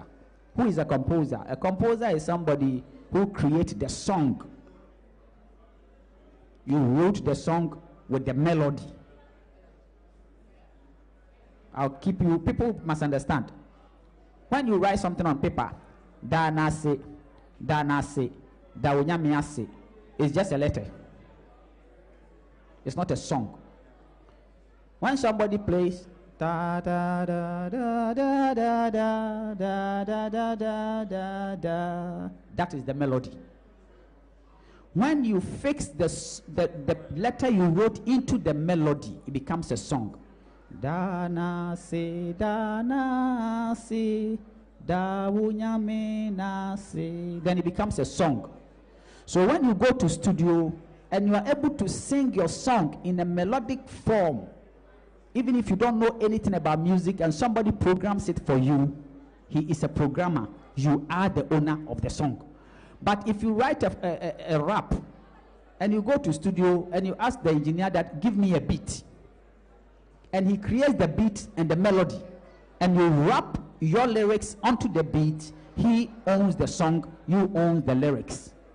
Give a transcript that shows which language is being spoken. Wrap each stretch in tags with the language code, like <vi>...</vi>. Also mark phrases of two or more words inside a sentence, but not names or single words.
<en>Who is a composer? A composer is somebody who creates the song. You wrote the song with the melody. I'll keep you, people must understand. When you write something on paper,</en> <ak>da na se, da unyami ase,</ak> <en>it's just a letter. It's not a song. When somebody plays da da da da da da da da da da da da da, that is the melody. When you fix the letter you wrote into the melody, it becomes a song.</en> <ak>Da na se, da na se, da unyame na se.</ak> <en>Then it becomes a song. So when you go to studio and you are able to sing your song in a melodic form, even if you don't know anything about music and somebody programs it for you, he is a programmer. You are the owner of the song. But if you write a rap and you go to studio and you ask the engineer that give me a beat, and he creates the beat and the melody, and you rap your lyrics onto the beat, he owns the song, you own the lyrics.</en>